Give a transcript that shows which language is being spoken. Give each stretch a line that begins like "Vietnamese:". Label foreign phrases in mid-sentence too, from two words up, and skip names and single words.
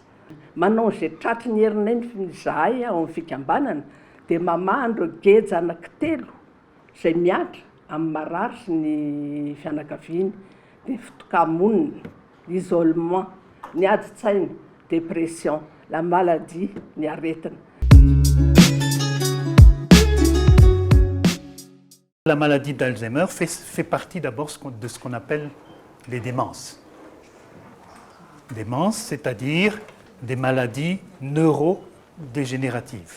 Malagasy: Manao izay tratry ny herinay ny zahay ao amin'ny fikambanana dia mamandro geja anankitelo izay miatra amin'ny marary sy ny fianakaviana, dia fitokamonina, l'isolement, ny adi-tsaina, dépression,
French: la maladie,
Malagasy: ny aretina.
French: La maladie d'Alzheimer fait partie d'abord de ce qu'on appelle les démences. Démence, c'est-à-dire des maladies neurodégénératives.